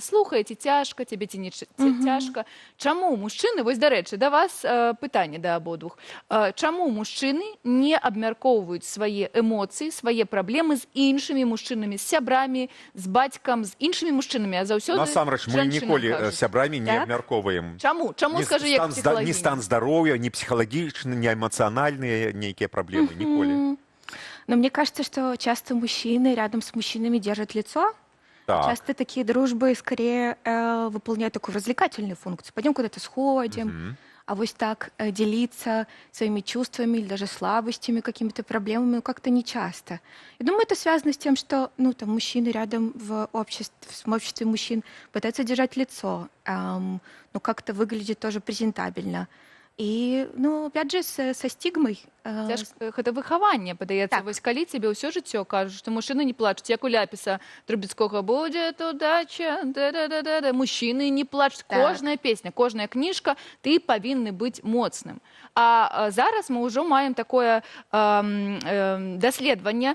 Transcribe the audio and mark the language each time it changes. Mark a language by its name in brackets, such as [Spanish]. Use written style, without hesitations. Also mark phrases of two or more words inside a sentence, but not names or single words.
[Belarusian] Слухае, ці цяжка, цябе ці не цяжка. Чаму мужчыны, вось, дарэчы, да вас пытанне да абодвух, чаму мужчыны не абмяркоўваюць свае эмоцыі, свае праблемы з іншымі мужчынамі, з сябрамі, з бацькам, з іншымі мужчынамі, а заўсёды Насамрэч, мы ніколі сябрамі не абмяркоўваем. Чаму? Чаму, скажы, як псіхалагічна? Ні стан здароўя, ні псіхалагічны, ні эмацыянальныя нейкія праблемы, ніколі. [Russian] Но мне кажется, что часто мужчины рядом с мужчинами держат лицо. Так. Часто такие дружбы скорее выполняют такую развлекательную функцию. Пойдем куда-то сходим, а вот так делиться своими чувствами или даже слабостями, какими-то проблемами как-то не часто. Я думаю, это связано с тем, что там мужчины рядом в обществе мужчин пытаются держать лицо, но как-то выглядит тоже презентабельно. І, опять же, со стигмой. [Belarusian] Гэта выхаванне, падаецца. Вось калі цябе ўсё жыццё кажуць, што мужчыны не плачуць, як у Ляпіса Трубецкога, будзе удача, да-да-да-да. Мужчыны не плачуць. Кожная песня, кожная кніжка, ты павінны быць моцным. А зараз мы ўжо маем такое даследаванне.